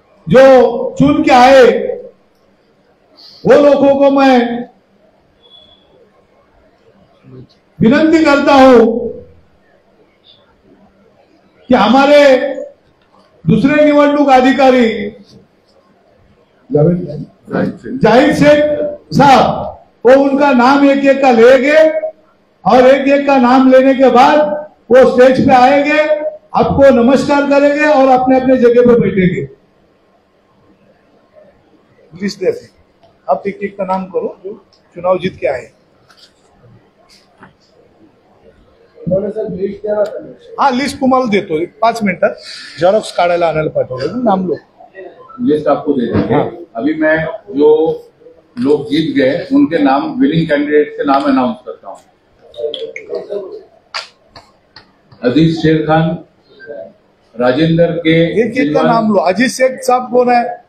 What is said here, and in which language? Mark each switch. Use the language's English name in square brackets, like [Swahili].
[Hindi] जो चुन के आए वो लोगों को मैं विनती करता हूं कि हमारे दूसरे निवडणूक अधिकारी जाहिद शेख साहब, वो उनका नाम एक एक का लेंगे और एक एक का नाम लेने के बाद वो स्टेज पे आएंगे, आपको नमस्कार करेंगे और अपने अपने जगह पे बैठेंगे। लिस्ट देते, अब एक एक का नाम करो जो चुनाव जीत के आए। [Marathi] हाँ, लिस्ट तुम्हाला देतो 5 मिनिटात, झेरॉक्स काढायला आणायला पाठवलं, [Hindi] नाम लो। लिस्ट आपको दे देंगे। हाँ। अभी मैं जो लोग जीत गए उनके नाम, विनिंग कैंडिडेट के नाम अनाउंस करता हूँ। अजीज शेर खान, राजेंद्र के, एक एक का नाम लो। अजीज शेख साहब कौन है?